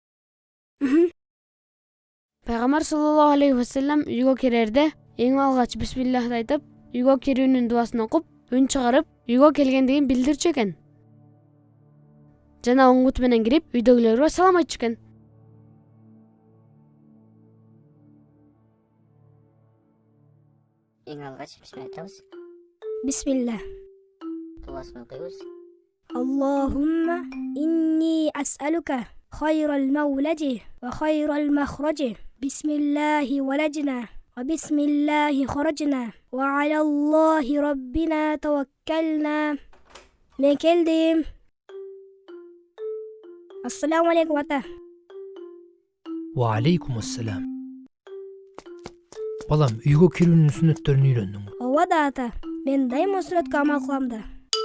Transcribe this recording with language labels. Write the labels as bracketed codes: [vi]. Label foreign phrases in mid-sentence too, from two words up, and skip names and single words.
[ky] Пайгамбар [ar] صلى الله عليه وسلم [ky] үйгө кирерде эң алгач бисмиллах айтып, үйгө кирүүнүн дуасын окуп, үн чыгарып, үйгө келгендигин билдирчү экен. Жана оң бут менен кирип, үйдөгүлөргө салам айтчу экен. Эң алгач бисмилла айтабыз. Бисмилла. Дуасын окуйбуз. [ar] اللهم إني أسألك خير المولج وخير المخرج. بسم الله ولجنا وبسم الله خرجنا وعلى الله ربنا توكلنا. [ky] Мен келдим. [ar] السلام عليكم [ky] ата. [ar] وعليكم السلام. [ky] Балам, үйгө кирүүнүн сүннөттөрүн үйрөндүңбү? Ооба да ата. Мен дайыма сүрөткө амал кылам да.